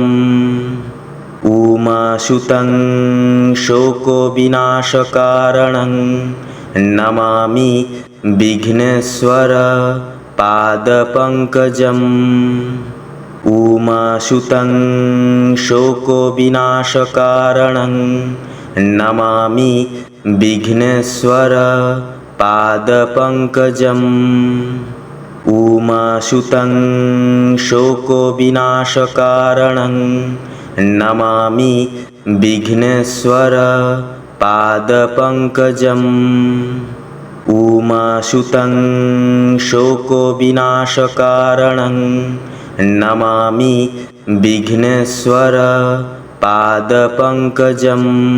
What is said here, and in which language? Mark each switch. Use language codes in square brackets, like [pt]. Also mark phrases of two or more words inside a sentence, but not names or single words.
[sa] উমা সুতং শোক বিনাশকারণং নমামি বিঘ্নেশ্বর পাদ পঙ্কজম। উমা সুতং শোক বিনাশকারণং নমামি বিঘ্নেশ্বর पादपङ्कजम् उमासुतं शोकविनाशकारणं नमामि विघ्नेश्वर पादपङ्कजम् उमासुतं शोकविनाशकारणं नमामि विघ्नेश्वर पादपङ्कजम्